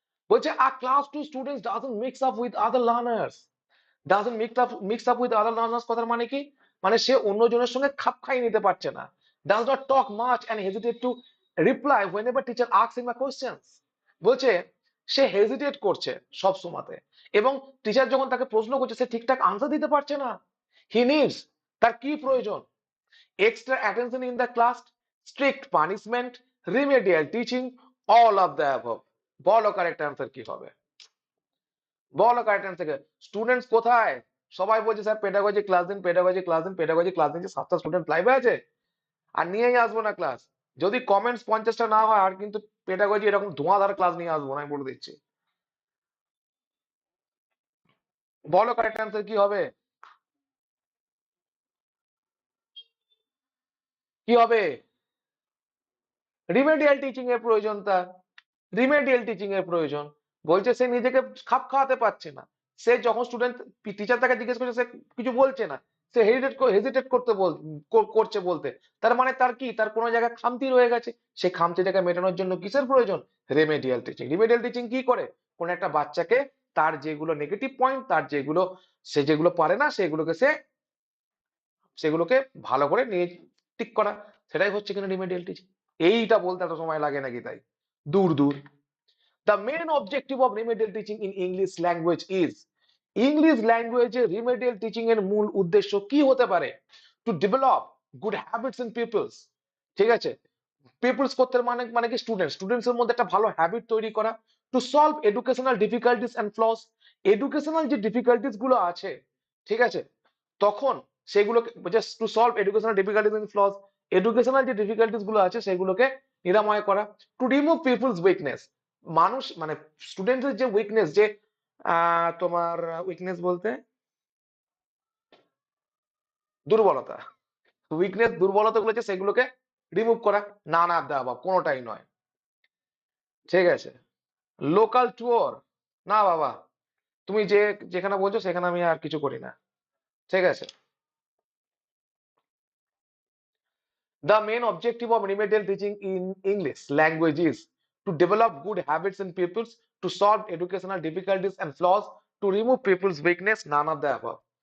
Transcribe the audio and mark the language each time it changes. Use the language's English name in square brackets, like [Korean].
[Bangla] বলছে [English] a class 2 students doesn't mix up with other learners, doesn't mix up with other learners [Bangla] কথার মানে কি, মানে সে অন্যজনের সঙ্গে খাপ খাইয়ে নিতে পারছে না, [English] does not talk much and hesitate to reply whenever teacher asks him a questions। [Bangla] বলছে সে হেজিটেট করছে সব সময়তে, এবং টিচার যখন তাকে প্রশ্ন করছে সে ঠিকঠাক আনসার দিতে পারছে না। [English] he needs, [Bangla] তার কি প্রয়োজন, [English] extra attention in the class, strict punishment, remedial teaching, all of the above। [Bangla] বলো কারেক্ট অ্যান্সার কি হবে, বলো কারেক্ট অ্যান্সার। স্টুডেন্টস কোথায়, সবাই বলছে স্যার পেডাগজি ক্লাস দিন, পেডাগজি ক্লাস দিন, পেডাগজি ক্লাস দিন, 7টা স্টুডেন্ট লাইভে আছে আর নিয়েই আসবো না ক্লাস। যদি কমেন্টস 50টা না হয় আর কিন্তু পেডাগজি এরকম ধোঁয়াধার ক্লাস নিয়ে আসবো না, আমি বলে দিচ্ছি। বলো কারেক্ট অ্যান্সার কি হবে, কি হবে, রিমেডিয়াল টিচিং এর প্রয়োজন তার, রিমেডিয়াল টিচিং এর প্রয়োজন। বলছে সে নিজেকে খাপ খাওয়াতে পারছে না, সে যখন স্টুডেন্ট টিচার তাকে জিজ্ঞেস করছে সে কিছু বলছে না, সে হেজিটেট করছে বলতে, তার মানে তার কি, তার কোনো জায়গায় খামতি রয়ে গেছে, সেই খামতিটাকে মেটানোর জন্য কিসের প্রয়োজন, রেমেডিয়াল টিচিং। রিমেডিয়াল টিচিং কি করে, কোন একটা বাচ্চাকে তার যেগুলো নেগেটিভ পয়েন্ট, তার যেগুলো সে যেগুলো পারে না সেগুলোকে ভালো করে নিয়ে ঠিক করা, সেটাই হচ্ছে কিনা রিমেডিয়াল টিচিং। এইটা বলতে এত সময় লাগে নাকি তাই, দূর দূর। [English] The main objective of remedial teaching in [Bangla] English language is, English language A remedial teaching এর মূল উদ্দেশ্য কি হতে পারে, [English] to develop good habits in pupils। [Bangla] ঠিক আছে, পিপলস করতে মানে মানে কি স্টুডেন্টস এর মধ্যে একটা ভালো হ্যাবিট তৈরি করা, [English] to solve educational difficulties and flaws, [Bangla] educational যে ডিফিকাল্টিস গুলো আছে, ঠিক আছে, তখন সেগুলোকে just to solve educational difficulties and floss, educational যে ডিফিকাল্টিস গুলো আছে সেগুলোকে নিরাময় করা, [English] to remove people's weakness, [Bangla] মানুষ মানে স্টুডেন্টদের যে উইকনেস, যে তোমার উইকনেস বলতে দুর্বলতা, উইকনেস দুর্বলতা গুলো আছে সেগুলোকে রিমুভ করা, না না দেওয়া কোনোটাই নয়। ঠিক আছে, লোকাল ট্যুর, না বাবা, তুমি যেখানে বলছো সেখানে আমি আর কিছু করি না। [English] ঠিক আছে, the main objective of remedial teaching in English language is to develop good habits in pupils, to solve educational difficulties and flaws, to remove people's weakness, none of the above।